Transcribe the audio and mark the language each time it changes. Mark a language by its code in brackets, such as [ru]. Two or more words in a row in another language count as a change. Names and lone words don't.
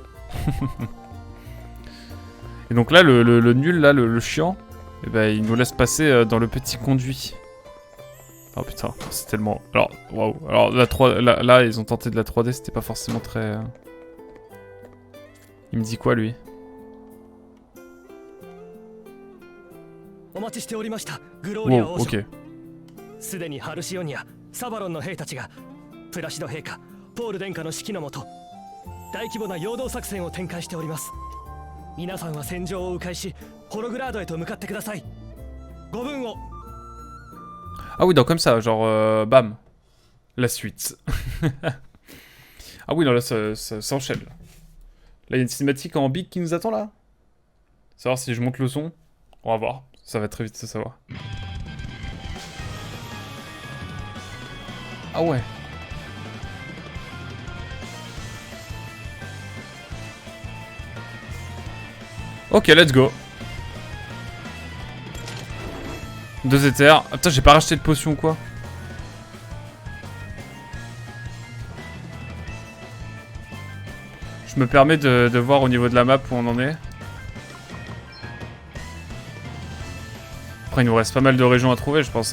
[fr] Et donc là, le nul, là, le chiant, eh ben, il nous laisse passer dans le petit conduit. Oh putain, c'est tellement... Alors, waouh. Alors, là, ils ont tenté de la 3D, c'était pas forcément très... Il me dit quoi, lui? Wow, ok. [ja] すでにハルシオニア、サバロンの兵たちがプラシド陛下、ポール殿下の指揮のもと大規模な陽動作戦を展開しております。皆さんは戦場を迂回し、ホログラードへと向かってください。ご分を。 [fr] Ah oui, donc comme ça, genre, bam. La suite. Ah oui, non, là, ça s'enchaîne. Là, il y a une cinématique en big qui nous attend, là. Savoir si je monte le son. On va voir. Ça va très vite se savoir. Ah ouais. [en] Ok, let's go. [fr] 2 éthers. Ah putain, j'ai pas racheté de potion ou quoi? Je me permets de voir au niveau de la map où on en est. Après, il nous reste pas mal de régions à trouver, je pense.